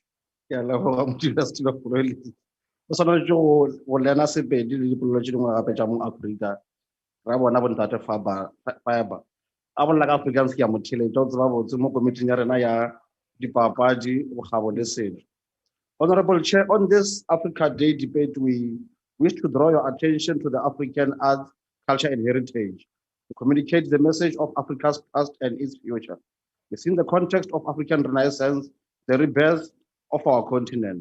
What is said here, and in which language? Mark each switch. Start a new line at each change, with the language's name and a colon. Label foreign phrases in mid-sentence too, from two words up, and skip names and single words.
English: Yeah,
Northern Sotho: o swana go lena sepedi le dipolelo tše dingwe gape tša mo Afrika ra bona bontate fiber a bolela ka Afrikaans ke ya motheletša o tseba botse mo komiting ya rena ya dipapadi bogabo le setso.
English: Honorable Chair, on this Africa Day debate, we wish to draw your attention to the African arts, culture and heritage to communicate the message of Africa's past and its future. Within the context of African Renaissance, the rebirth of our continent.